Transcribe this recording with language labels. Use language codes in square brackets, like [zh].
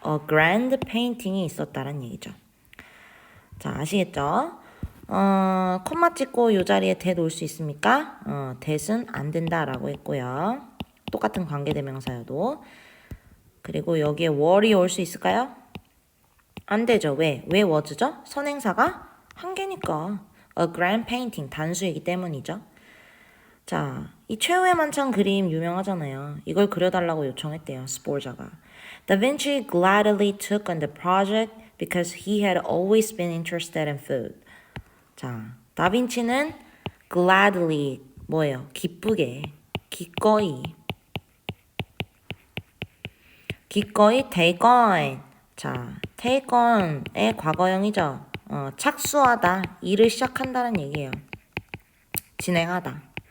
[en] A grand painting [ko] 이 있었다는 얘기죠. 자, 아시겠죠? 콤마 찍고 요 자리에 that 올 수 있습니까? that은 안 된다라고 했고요. 똑같은 관계대명사여도. 그리고 여기에 were이 올 수 있을까요? 안 되죠. 왜? 왜 was죠? 선행사가 한 개니까. [en] A grand painting, [ko] 단수이기 때문이죠. 자, 이 최후의 만찬 그림 유명하잖아요. 이걸 그려달라고 요청했대요. 스포르자가. [en] Da Vinci gladly took on the project because he had always been interested in food. [ko] 자, 다빈치는 gladly 뭐예요? 기쁘게, 기꺼이 take on. 자, take on의 과거형이죠. 착수하다, 일을 시작한다는 얘기예요. 진행하다.